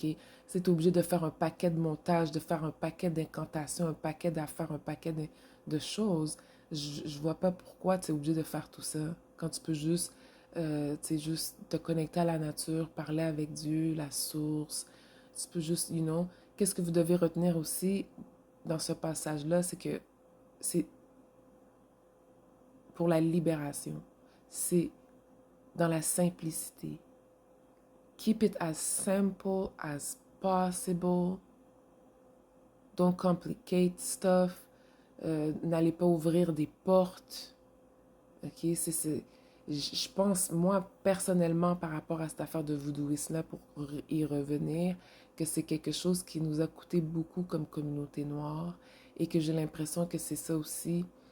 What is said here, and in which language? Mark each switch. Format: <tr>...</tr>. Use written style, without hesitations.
<fr>Si tu es obligé de faire un paquet de montages, de faire un paquet d'incantations, un paquet d'affaires, un paquet de choses, je vois pas pourquoi tu es obligé de faire tout ça quand tu peux juste, juste te connecter à la nature, parler avec Dieu, la source. Tu peux juste, qu'est-ce que vous devez retenir aussi dans ce passage-là, c'est que c'est pour la libération. C'est dans la simplicité</fr> <en>Keep it as simple as possible. Don't complicate stuff.</en> <fr>N'allez pas ouvrir des portes. OK? Je pense, moi, personnellement, par rapport à cette affaire de voodooisme-là, pour y revenir, que c'est quelque chose qui nous a coûté beaucoup comme communauté noire et que j'ai l'impression que c'est ça aussi.</fr>